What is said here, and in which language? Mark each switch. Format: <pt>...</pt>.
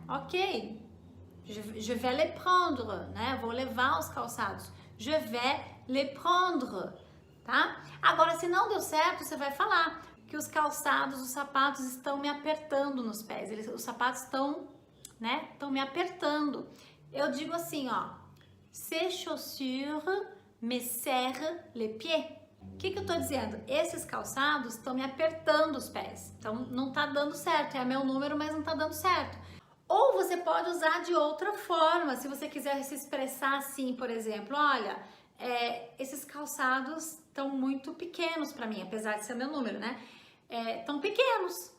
<fr>Ok. Je vais les prendre, né?</fr> <pt>Vou levar os calçados.</pt> <fr>Je vais les prendre,</fr> <pt>tá? Agora, se não deu certo, você vai falar que os calçados, os sapatos estão me apertando nos pés. Os sapatos estão, né? Estão me apertando. Eu digo assim, ó.</pt> <fr>Ces chaussures me serrent les pieds.</fr> <pt>O que eu tô dizendo? Esses calçados estão me apertando os pés. Então, não tá dando certo. É meu número, mas não tá dando certo. Ou você pode usar de outra forma, se você quiser se expressar assim, por exemplo, olha, esses calçados estão muito pequenos para mim, apesar de ser meu número, né? Tão pequenos.</pt>